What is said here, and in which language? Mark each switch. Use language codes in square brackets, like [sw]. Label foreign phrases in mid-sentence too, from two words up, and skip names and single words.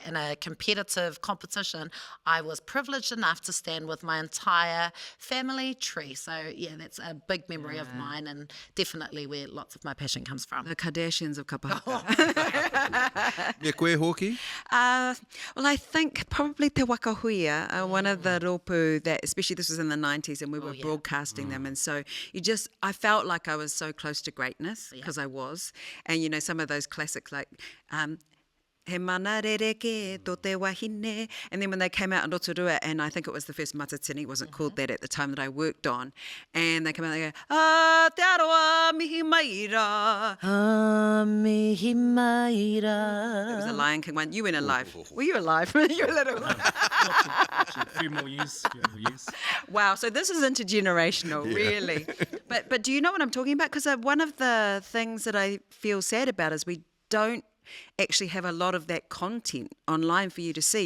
[en] In a competitive competition, I was privileged enough to stand with my entire family tree. So, yeah, that's a big memory of mine and definitely where lots of my passion comes from. The Kardashians of Kapa Haka. [mi] Me koe hoki? [en] Well, I think probably Te Wakahuia, one of the ropu that, especially this was in the 90s, and we were broadcasting them. And so I felt like I was so close to greatness because I was. And, you know, some of those classics like, [mi] he mana rereke tō te wahine. [en] And then when they came out in Rotorua, and I think it was the first Matatini, it wasn't called that at the time that I worked on, and they came out and they go, [mi] Aotearoa mihi maira. Mihi maira. [en] It was a Lion King one. You weren't alive. Were you alive? You were little. A few more years. Wow, so this is intergenerational, really. But do you know what I'm talking about? Because one of the things that I feel sad about is we don't actually have a lot of that content online for you to see.